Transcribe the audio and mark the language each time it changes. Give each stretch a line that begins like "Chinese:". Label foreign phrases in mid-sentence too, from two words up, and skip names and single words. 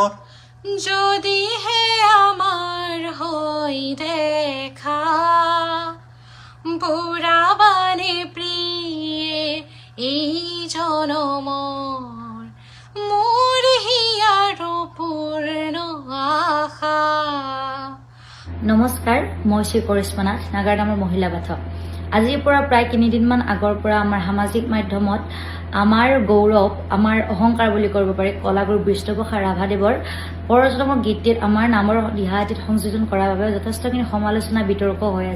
Assamese: যদি হে আমার হই দেখা বুড়া বানে প্রিয়ে এই জনমর মোর হিয়ার পূর্ণ আশা। নমস্কাৰ, মই শ্ৰী কৰিশ্মা নাথ, নাগাৰনামৰ মহিলা পাঠক। আজিৰ পৰা প্ৰায় 3 দিনমান আগৰ পৰা আমাৰ সামাজিক মাধ্যমত আমাৰ গৌৰৱ, আমাৰ অহংকাৰ বুলি কৰিব পাৰি কলাগুৰু বিষ্ণুপ্ৰসাদ ৰাভাদেৱৰ পৰজন্মৰ গীতটিত আমাৰ নামৰ দিহাটিত সংযোজন কৰাৰ বাবে যথেষ্টখিনি সমালোচনা বিতৰ্ক হৈ আছে।